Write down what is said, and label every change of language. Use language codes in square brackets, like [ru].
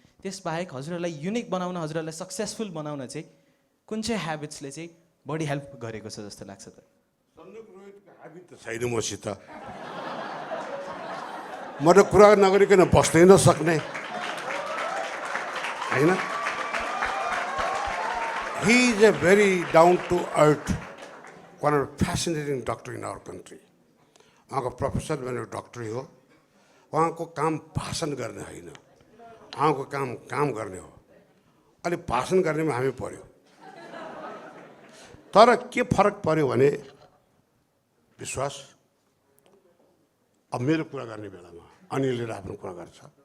[ne] त्यसबाहेक हजुरहरूलाई युनिक बनाउन, हजुरहरूलाई सक्सेसफुल बनाउन चाहिँ कुन चाहिँ ह्याबिट्सले चाहिँ बढी हेल्प गरेको छ जस्तो लाग्छ त? सन्दीप रोहितको ह्याबिट त छैन मसित। म त कुरा नगरिकन बस्नै नसक्ने होइन। [en] He is a very down to earth, one of the fascinating doctor in our country. [ne] उहाँको प्रोफेसर भनेर डक्टरै हो। उहाँको काम भाषण गर्ने होइन, उहाँको काम काम गर्ने हो। अलि भाषण गर्नेमा हामी पर्यो। तर के फरक पर्यो भने विश्वास, अब मेरो कुरा गर्ने बेलामा अनिलले आफ्नो कुरा गर्छ।